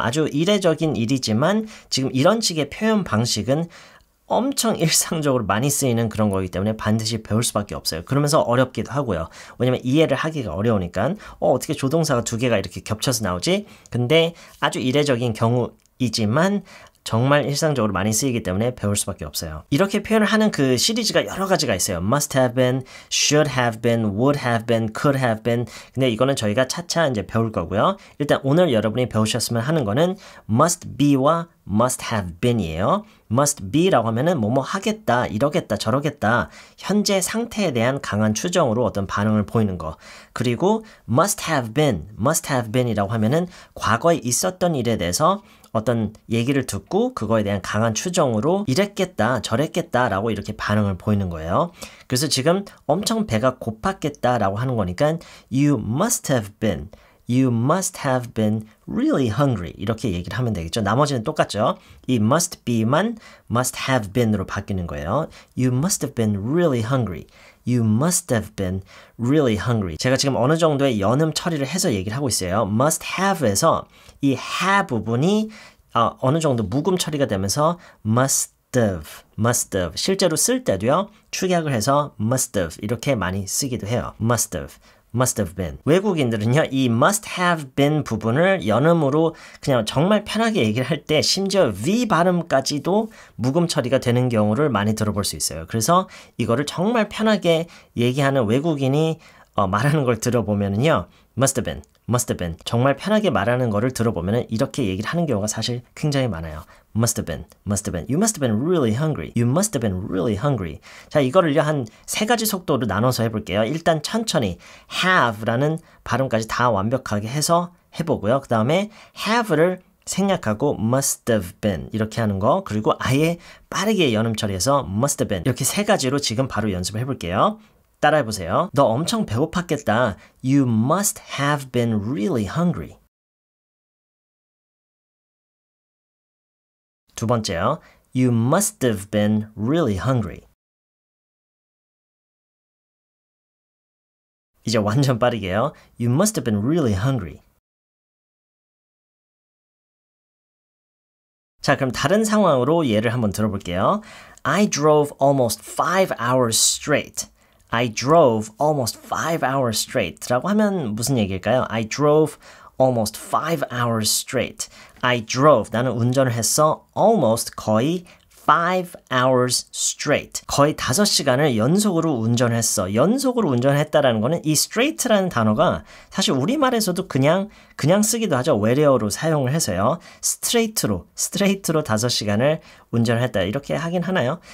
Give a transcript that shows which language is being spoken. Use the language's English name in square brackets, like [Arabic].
[Korean] 아주 이례적인 일이지만 지금 이런 식의 표현 방식은 엄청 일상적으로 많이 쓰이는 그런 거기 때문에 반드시 배울 수밖에 없어요. 그러면서 어렵기도 하고요. 왜냐면 이해를 하기가 어려우니까 어떻게 조동사가 두 개가 이렇게 겹쳐서 나오지? 근데 아주 이례적인 경우이지만 정말 일상적으로 많이 쓰이기 때문에 배울 수밖에 없어요. 이렇게 표현을 하는 그 시리즈가 여러 가지가 있어요. [English] must have been, should have been, would have been, could have been. [Korean] 근데 이거는 저희가 차차 이제 배울 거고요. 일단 오늘 여러분이 배우셨으면 하는 거는 must be와 must have been이에요. must be라고 하면은 뭐뭐 하겠다, 이러겠다, 저러겠다. 현재 상태에 대한 강한 추정으로 어떤 반응을 보이는 거. 그리고 must have been이라고 하면은 과거에 있었던 일에 대해서 어떤 얘기를 듣고 그거에 대한 강한 추정으로 이랬겠다, 저랬겠다 라고 이렇게 반응을 보이는 거예요. 그래서 지금 엄청 배가 고팠겠다 라고 하는 거니까 [English] you must have been really hungry [Korean] 이렇게 얘기를 하면 되겠죠. 나머지는 똑같죠. 이 must be만 must have been으로 바뀌는 거예요. [English] You must have been really hungry. You must have been really hungry. [Korean] 제가 지금 어느 정도의 연음 처리를 해서 얘기를 하고 있어요. must have에서 이 have 부분이 어느 정도 묵음 처리가 되면서 must have. 실제로 쓸 때도요. 축약을 해서 must have 이렇게 많이 쓰기도 해요. [English] must have been. [Korean] 외국인들은요, 이 must have been 부분을 연음으로 그냥 정말 편하게 얘기를 할 때 심지어 V 발음까지도 묵음 처리가 되는 경우를 많이 들어볼 수 있어요. 그래서 이거를 정말 편하게 얘기하는 외국인이 말하는 걸 들어보면은요, must have been. 정말 편하게 말하는 거를 들어보면은 이렇게 얘기를 하는 경우가 사실 굉장히 많아요. [English] must have been. You must have been really hungry. You must have been really hungry. [Korean] 자, 이거를요, 한 세 가지 속도로 나눠서 해볼게요. 일단 천천히 have라는 발음까지 다 완벽하게 해서 해보고요. 그 다음에 have를 생략하고 must have been 이렇게 하는 거, 그리고 아예 빠르게 연음 처리해서 must have been 이렇게 세 가지로 지금 바로 연습을 해볼게요. 따라해보세요. 너 엄청 배고팠겠다. [English] You must have been really hungry. [Korean] 두 번째요. [English] You must have been really hungry. [Korean] 이제 완전 빠르게요. [English] You must have been really hungry. [Korean] 자, 그럼 다른 상황으로 예를 한번 들어볼게요. [English] I drove almost 5 hours straight. I drove almost 5 hours straight [Korean] 라고 하면 무슨 얘기일까요? [English] I drove almost 5 hours straight. I drove, [Korean] 나는 운전을 했어. [English] almost, 거의 5 hours straight. [Korean] 거의 5시간을 연속으로 운전했어. 연속으로 운전했다라는 거는 이 straight라는 단어가 사실 우리말에서도 그냥 쓰기도 하죠. 외래어로 사용을 해서요. straight로 5시간을 운전을 했다. 이렇게 하긴 하나요?